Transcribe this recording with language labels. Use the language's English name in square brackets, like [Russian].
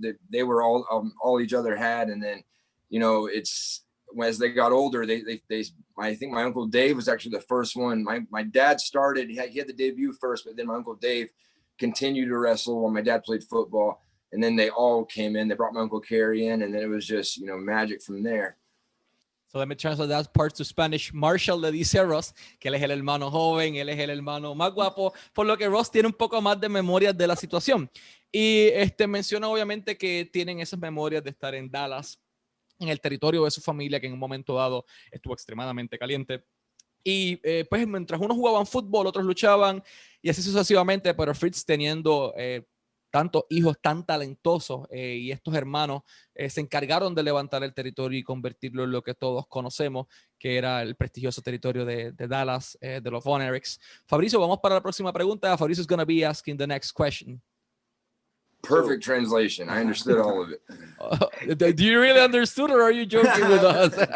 [English] They were all each other had. And then, you know, it's as they got older, I think my Uncle Dave was actually the first one. My dad started, he had the debut first, but then my Uncle Dave continued to wrestle while my dad played football. And then they all came in, they brought my Uncle Kerry in, and then it was just, you know, magic from there. So let me translate that part to Spanish. [Spanish] Marshall le dice a Ross que él es el hermano joven, él es el hermano más guapo, por lo que Ross tiene un poco más de memorias de la situación. Y menciona obviamente que tienen esas memorias de estar en Dallas, en el territorio de su familia, que en un momento dado estuvo extremadamente caliente. Y pues mientras unos jugaban fútbol, otros luchaban y así sucesivamente, pero Fritz teniendo tantos hijos tan talentosos y estos hermanos se encargaron de levantar el territorio y convertirlo en lo que todos conocemos, que era el prestigioso territorio de Dallas, de los Von Erichs. Fabricio, vamos para la próxima pregunta. [English] Fabricio is going to be asking the next question. Perfect translation. I understood all of it. Do you really understood, or are you joking with us?